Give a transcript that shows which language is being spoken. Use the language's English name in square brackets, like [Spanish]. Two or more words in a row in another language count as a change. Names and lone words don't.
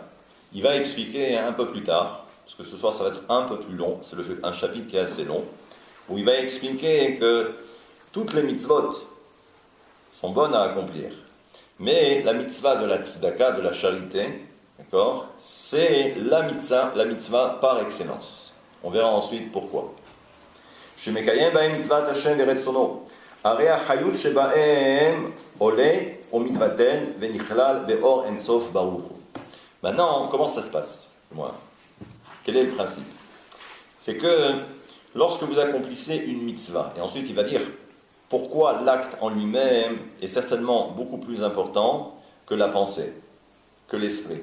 [French] Il va expliquer un peu plus tard, parce que ce soir ça va être un peu plus long, c'est un chapitre qui est assez long, où il va expliquer que toutes les mitzvot sont bonnes à accomplir. Mais la mitzvah de la tzedaka, de la charité, d'accord, c'est la mitzvah par excellence. On verra ensuite pourquoi. [Hebrew] שמקיים בהם מצוות השם ורצונו, הרי החיות שבהם עולה ומתבטל ונכלל באור אין סוף ברוך הוא. [French] Maintenant, comment ça se passe? Quel est le principe? C'est que lorsque vous accomplissez une mitzvah, et ensuite il va dire pourquoi l'acte en lui-même est certainement beaucoup plus important que la pensée, que l'esprit.